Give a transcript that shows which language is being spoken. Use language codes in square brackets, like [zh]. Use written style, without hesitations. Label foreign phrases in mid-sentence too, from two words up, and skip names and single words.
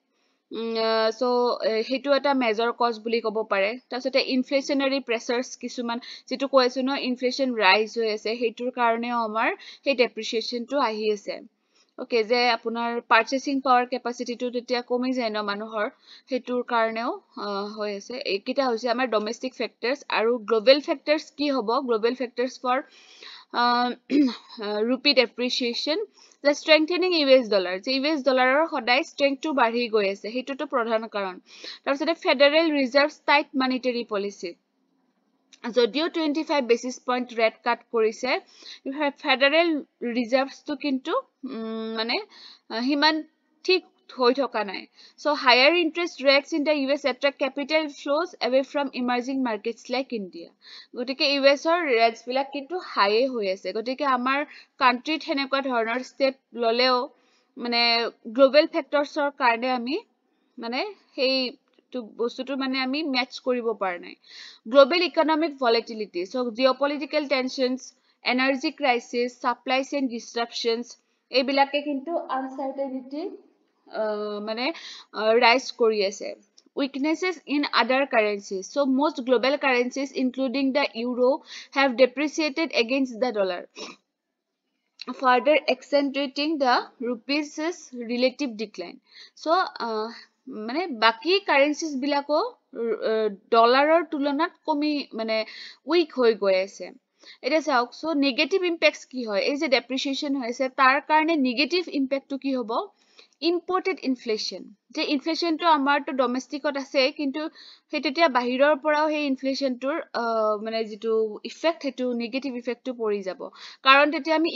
[as] so হেতু এটা [en] major cause [as] বুলি ক'ব পাৰে তাৰ পিছতে [en] inflationary pressures [as] কিছুমান যেটো কৈছো ন [en] inflation rise [as] হৈ আছে হেতুৰ কাৰণেও আমাৰ হে ডেপ্ৰিসিয়েশনটো আহি আছে ওকে যে আপোনাৰ [en] purchasing power capacityটো [as] তেতিয়া কমি যায় ন মানুহৰ হেতুৰ কাৰণেও হৈ আছে এইকিটা হৈছে আমাৰ [en] domestic factors [as] আৰু [en] global factors [as] কি হ'ব [en] global factors for rupee depreciation the strengthening US dollar [as] যে US ডলাৰৰ সদায় strength টো বাঢ়ি গৈ আছে হেতুটো প্ৰধান কাৰণ তাৰ পিছতে [en] federal reserves tight monetary policy [as] যদিও 25 [en] basis point rate [as] কাট কৰিছে [en] federal reserves [as] টো কিন্তু মানে হিমান ঠিক হৈ থকা নাই [en] so higher interest rates in the US attract capital flows away from emerging markets like India [as] গটিকে US ৰ ৰেটস বিলাক কিন্তু হাই হৈ আছে গটিকে আমাৰ কান্ট্ৰিত হেনেকুৱা ধৰণৰ স্টেপ ললেও মানে গ্লোবাল ফ্যাক্টৰছৰ কাৰণে আমি মানে হেই তো বস্তুটো মানে আমি ম্যাচ কৰিব পাৰ নাই [en] global economic volatility so geopolitical tensions energy crisis supply chain disruptions [as] এইবিলাকে কিন্তু আনসার্টেনিটি মানে রাইজ কৰি আছে [en] weaknesses in other currencies so most global currencies including the euro have depreciated against the dollar further accentuating the rupees relative decline so [as] মানে বাকি কাৰেন্সিজ বিলাকো ডলাৰৰ তুলনাত কমি মানে উইক হৈ গৈ আছে এতিয়া চাওক সো [en] negative impacts [as] কি হয় এই যে ডেপ্ৰিচিয়েচন হৈছে তাৰ কাৰণে [en] negative impactটো [as] কি হ'ব [en] imported inflation [as] যে ইনফ্লেশ্যনটো আমাৰটো ডমেষ্টিকত আছে কিন্তু সেই তেতিয়া বাহিৰৰ পৰাও সেই ইনফ্লেশ্যনটোৰ মানে যিটো ইফেক্ট সেইটো [en] negative effectটো [as] পৰি যাব কাৰণ তেতিয়া আমি